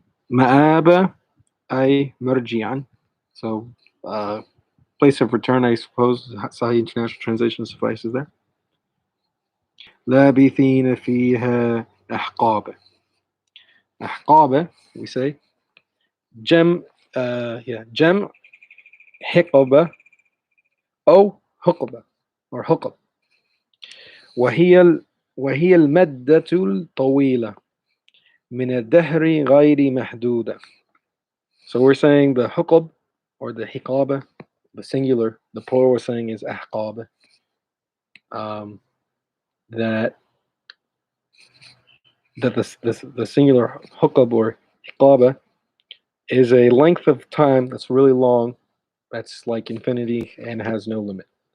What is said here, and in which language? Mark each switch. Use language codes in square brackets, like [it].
[en] Ma'aba ay marji'an. So, place of return, I suppose. Sahih International Translation suffices there. [ar] لابثين فيها أحقابا. [en] أحقابا, we say. [ar] Jem حقبة أو حقبة or حقب. وهي المدة الطويلة من الدهر غير محدودة. [en] So we're saying the حقب, or the حقابة, the singular, the plural we're saying is أحقاب. That the singular حقب or حقابة is a length of time that's really long, that's like infinity and has no limit.